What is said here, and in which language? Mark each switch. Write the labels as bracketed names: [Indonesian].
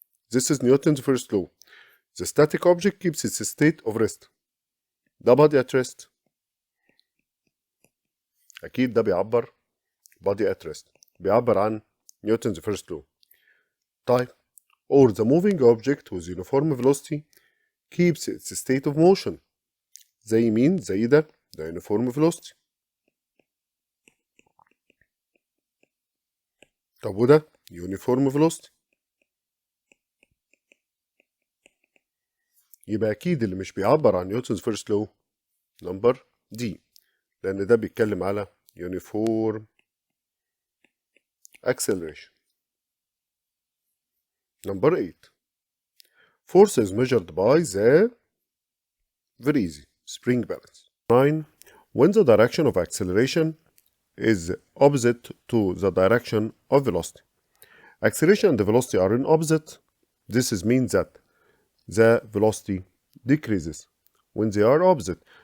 [English] This is Newton's first law. The static object keeps its state of rest. [Arabic] ده [English] body at rest. [Arabic] أكيد ده بيعبر [English] body at rest. [Arabic] بيعبر عن [English] Newton's first law. [Arabic] طيب. [English] Or the moving object with uniform velocity keeps its state of motion. [Arabic] زي مين؟ زي ده [English] uniform velocity. [Arabic] طب وده [English] uniform velocity. [Arabic] يبقى أكيد اللي مش بيعبر عن نيوتن's [English] first law number D [Arabic] لأن ده بيتكلم على [English] uniform acceleration. Number 8. Force is measured by the very easy spring balance. 9. When the direction of acceleration is opposite to the direction of velocity. Acceleration and velocity are in opposite. This means that the velocity decreases when they are opposite.